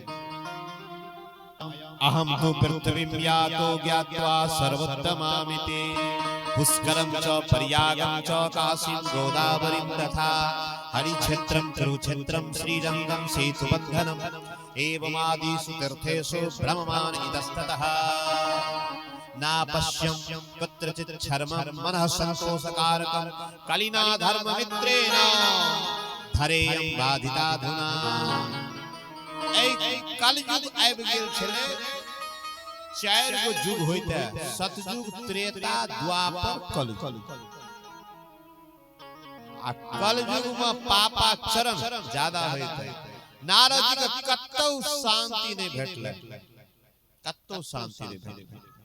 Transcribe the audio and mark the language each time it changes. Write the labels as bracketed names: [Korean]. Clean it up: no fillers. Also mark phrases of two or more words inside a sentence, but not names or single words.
[Sanskrit] अहम तु पृथ्वीं यातो ज्ञात्वा सर्वोत्तमामिति पुष्करं च पर्यागं च काशीं गोदावरीं तथा हरिक्षेत्रं कुरुक्षेत्रं श्रीरंगं सेतुबन्धनम् एवमादिषु तीर्थेषु भ्रममाण इतस्ततः नापश्यं कुत्रचित् क्षर्मं मनः सन्तोषकारकं कलिना धर्ममित्रेण धरेयं बाधिताधुना [Maithili] कलयुग आबि गेल छलै चार गो युग होइते सतयुग त्रेता द्वापर कलयुग आ कलयुग में पापाचरण ज्यादा होइते नारद जी के कतौ शांति नहीं भेटलै कतौ शांति नहीं भेटलै